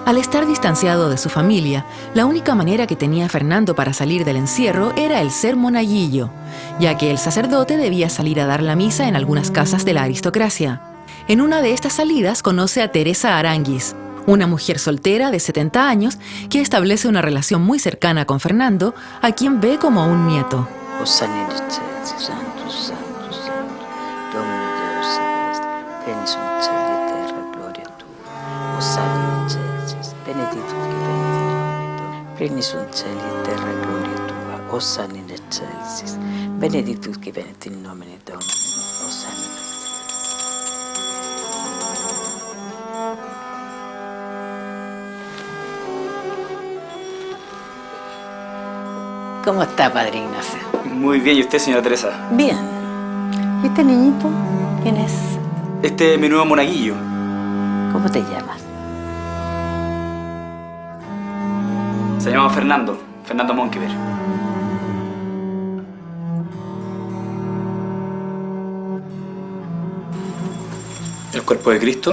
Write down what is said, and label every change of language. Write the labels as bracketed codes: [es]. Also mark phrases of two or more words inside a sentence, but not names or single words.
[es] Al estar distanciado de su familia, la única manera que tenía Fernando para salir del encierro era el ser monaguillo, ya que el sacerdote debía salir a dar la misa en algunas casas de la aristocracia. En una de estas salidas conoce a Teresa Aránguiz, una mujer soltera de 70 años que establece una relación muy cercana con Fernando, a quien ve como un nieto. [la] Pleni sunt celi et terra gloria tua, ossana in excelsis, benedictus qui venit in nomine Domini, ossana in excelsis. [es] ¿Cómo está, Padre Ignacio? Muy bien, ¿y usted, señora Teresa? Bien. ¿Y este niñito? ¿Quién es? Este es mi nuevo monaguillo. ¿Cómo te llamas? Se llama Fernando Monkeberg. El cuerpo de Cristo.